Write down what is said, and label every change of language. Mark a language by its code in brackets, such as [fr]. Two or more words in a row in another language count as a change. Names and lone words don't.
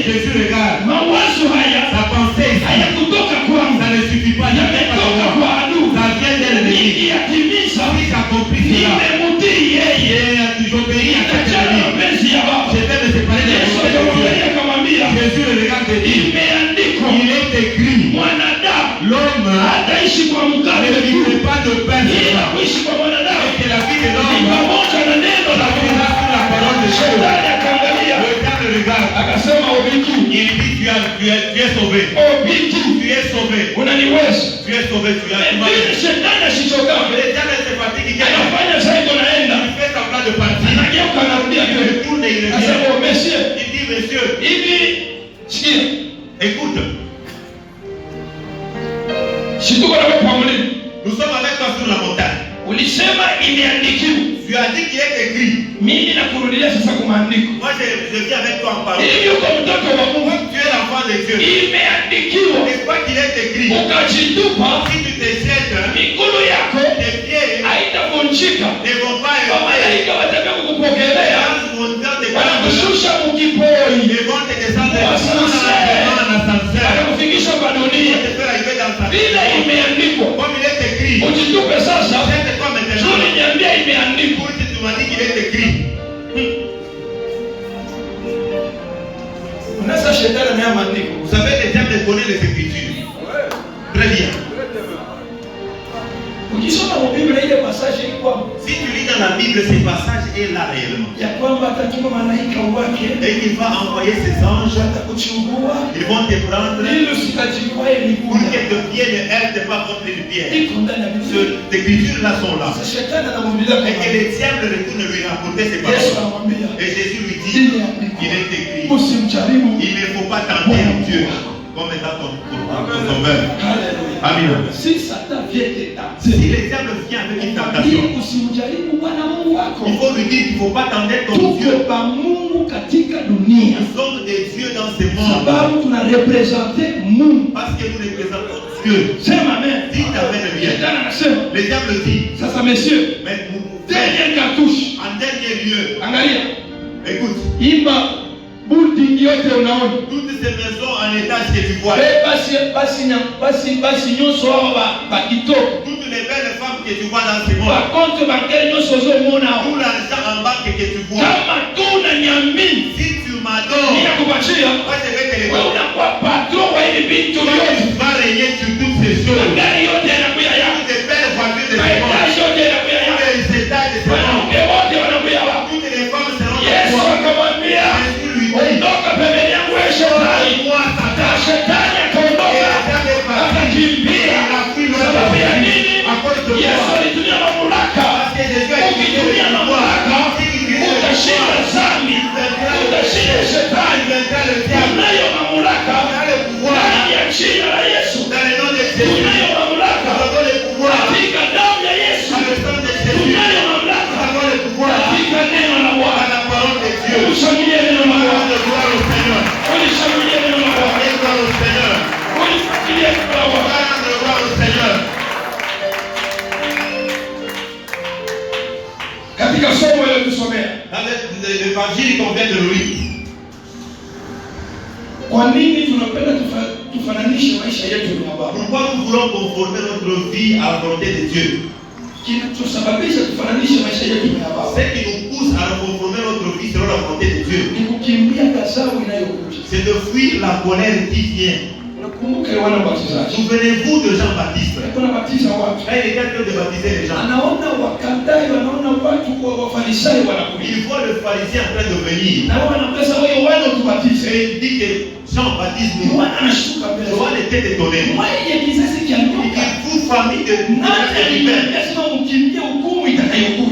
[fr] Jésus regarde. [sw] Mawazo haya [fr] Sa pensée ici, [sw] hayakutoka kwangu. [fr] ça ne suffit pas. Il n'y a pas [sw] Yametoka [fr] de [sw] kwa [fr] moi. [sw] adui. [fr] Ça vient de l'ennemi. [sw] Nikiyatimiza, [fr] Si j'accomplis cela, [sw] nimemutii yeye. [fr] j'obéis à cette [sw] Achana [fr] ennemi. [sw] mapenzi ya Baba. [fr] Je vais me séparer de la [sw] Yesu [fr] volonté de [sw] akamwangalia [fr] Dieu. [sw] akamwambia, [fr] Jésus le regarde et dit, [sw] imeandikwa, [fr] il est écrit, [sw] mwanadamu [fr] l'homme [sw] hataishi kwa mkate [fr] ne [sw] tu, [fr] vivrait pas de pain [sw] ila [fr] seulement, [sw] kuishi kwa mwanadamu [fr] et que la vie de [sw] ni [fr] l'homme [sw] pamoja na neno la Mungu. [fr] vivra sur la parole de Dieu. [sw] Shetani akaangalia [fr] Le diable regarde, [sw] akasema, Obiki, [fr] il dit, tu es sauvé. [sw] Obiki, [fr] Tu es sauvé. [sw] unaniweza. [fr] Tu es sauvé, tu as [sw] Lakini shetani asichoka, [fr] Le diable se fatigue, il [sw] anafanya zaidi, naenda [fr] fait semblant de partir. [sw] anageuka, anarudia [fr] Il [sw] tena. [fr] retourne et il [sw] Asema, [fr] revient. oh, monsieur, Il dit, monsieur, [sw] hivi sikia, [fr] écoute, [sw] situko na wewe pamoja. [fr] nous sommes avec toi sur la montagne. [sw] Ulisema imeandikiwa. [fr] Tu as dit qu'il est écrit. [sw] Mimi nakurudia sasa kwa maandiko. [fr] Moi, je viens avec toi en parole. [sw] Hivi uko mtoto wa Mungu, [fr] Tu es l'enfant de Dieu. [sw] imeandikiwa. [fr] Et quoi qu'il est écrit, [sw] Ukajitupa, [fr] si tu te jettes, [sw] miguu yako [fr] tes pieds [sw] haitavunjika. [fr] ne vont pas être. [sw] Malaika wataka [fr] Les [sw] kukupokelea, [fr] anges vont faire des [sw] wanakushusha mukipoi, [fr] Ils vont te descendre dans un ascenseur. [sw] wanakufikisha kwa [fr] Ils vont [sw] dunia. [fr] te faire arriver dans sa [sw] Vile imeandikwa, [fr] Comme il est écrit. [sw] ujitupe sasa. [fr] Jette-toi maintenant. [sw] Uliniambia imeandikwa. [fr] Pour si tu m'as dit qu'il est écrit. [sw] Unaweza shetani na maandiko. [fr] Vous savez, les diables connaissent les Écritures. Très bien. [sw] Ukisoma mu Biblia ile passage iko [fr] Si tu lis dans la Bible, ces passages est là réellement. [sw] ya kwamba atatuma malaika wake [fr] Et il va envoyer ses anges. [sw] watakuchukua [fr] Ils vont te prendre [sw] ili usikajikwae [fr] pour [sw] miguu. [fr] que tes pieds ne heurtent pas contre une pierre. [sw] Iko ndani ya Biblia. [fr] Ces écritures-là sont là. [sw] Sasa shetani anamwambia [fr] Et que les diables retournent lui rapporter ces [sw] Yesu [fr] paroles. [sw] anamwambia [fr] Et Jésus lui dit, [sw] imeandikwa. [fr] il est écrit. [sw] Usimjaribu. [fr] Il ne faut pas tenter Dieu comme étant ton sauveur. [sw] Haleluya. [fr] Amen. Si Satan vient te Si tenter, les diables viennent avec une tentation, [sw] usimjaribu Bwana Mungu wako. [fr] il faut lui dire qu'il ne faut pas tenter ton Dieu. [sw] Tuko pa Mungu katika dunia. [fr] Nous sommes des dieux dans ce monde. [sw] Sababu tunarepresente Mungu. [fr] Parce que nous représentons Dieu. [sw] Sema amen. [fr] Dites amen bien. [sw] Shetani anasema, [fr] Le diable dit, [sw] sasa messieurs, [fr] mais dernière cartouche. en dernier lieu, [sw] Angalia. [fr] écoute, [sw] Ima building yote unaona. [fr] toutes ces maisons en étage que tu vois, [ln] Basi nyonso hao bakitoko. [fr] toutes les belles femmes que tu vois dans ce monde, [ln] Bakonto bakele nyonso ozomona hao. [fr] tout l'argent en banque que tu vois, [sw] Kama tu unaniamini, [fr] si tu m'adores, [sw] ninakupatia. [fr] moi je vais te les [sw] Wewe [fr] donner. [sw] unakuwa patron wa hivi vitu [fr] Toi, [sw] vyote. [fr] tu vas régner sur toutes ces choses. [sw] Magari yote yanakuya yako. [fr] Toutes les belles voitures de ce monde, [sw] Maitaji yote yanakuya [fr] tous [sw] yako. [fr] les étages de ce monde, [sw] Wanawake wote wanakuya wako. [fr] toutes les femmes seront de [sw] Yesu [fr] toi. [sw] akamwambia, [fr] Jésus lui dit, [sw] ondoka pembeni yangu wewe shetani. [fr] moi [sw] Na [fr] Satan, [sw] shetani [fr] et [sw] akaondoka [fr] le diable est parti. [sw] akakimbia. [fr] Il a pris loin [sw] Sababu ya [fr] de [sw] nini? [fr] lui à cause de [sw] Yesu [fr] toi. [sw] alitumia mamlaka. [fr] Parce que Jésus a utilisé [sw] Ukitumia [fr] le pouvoir. [sw] mamlaka, [fr] S'il utilise le [sw] utashinda [fr] pouvoir, [sw] dhambi, utashinda [fr] il [sw] shetani. [fr] vaincra le diable. [sw] Tunayo mamlaka [fr] Il a le pouvoir. [sw] ndani ya jina la Yesu. [fr] Dans le nom de Jésus, [sw] Tunayo mamlaka [fr] nous avons le pouvoir. [sw] katika damu ya Yesu. [fr] Dans le sang de Jésus, [sw] Tunayo [fr] nous [sw] mamlaka [fr] avons le pouvoir. [sw] katika neno la [fr] Dans [sw] Bwana. [fr] la parole de Dieu. [sw] Ulishangilie neno la Bwana. [fr] Donne gloire au Seigneur. [sw] Ulishangilie neno la Bwana. [fr] Donne gloire au Seigneur. [sw] Ulishangilie neno la Bwana. [fr] Donne gloire au Seigneur. [sw] Katika somo hilo tusomea. [fr] Dans l'évangile qu'on vient de lire, [sw] Kwa nini tunapenda tufananishe maisha yetu na Baba? [fr] pourquoi nous voulons conformer notre vie à la volonté de Dieu? [sw] Kinachosababisha tufananishe maisha yetu na Baba [fr] Ce qui nous pousse à conformer notre vie selon la volonté de Dieu, [sw] ni kukimbia ghadhabu inayokuja. [fr] c'est de fuir la colère qui vient. [sw] Unakumbuka Yohana Mbatizaji [fr] Souvenez-vous de Jean-Baptiste. [sw] alikuwa anabatiza watu, [fr] Quand il était en train de baptiser les gens, [sw] anaona Wakandai, wanaona watu wa Wafarisayo wanakuja, [fr] il voit le pharisien en train de venir. [sw] na wao wanapesa wewe Yohana utubatize. [fr] Et il dit que Jean baptise nous. [sw] Yohana anashuka mbele, [fr] Johan était étonné. [sw] mwenye kizazi cha [fr] Il [sw] nyoka, [fr] dit, vous famille de [sw] nani aliniambia sema mkimbie hukumu itakayokuja?